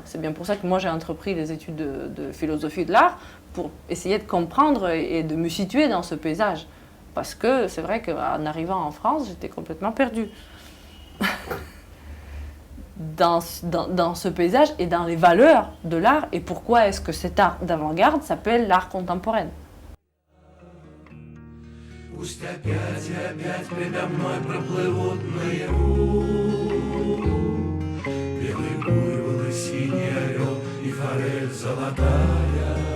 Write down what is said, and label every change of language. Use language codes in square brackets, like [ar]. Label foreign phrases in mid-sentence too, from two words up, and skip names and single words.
[fr] C'est bien pour ça que moi j'ai entrepris les études de philosophie de l'art pour essayer de comprendre et de me situer dans ce paysage. Parce que c'est vrai qu'en arrivant en France, j'étais complètement perdue. Dans ce paysage et dans les valeurs de l'art et pourquoi est-ce que cet art d'avant-garde s'appelle l'art contemporain. [ru] Пусть опять и опять предо мной проплывут наяву белый буйвол и синий орел и форель золотая.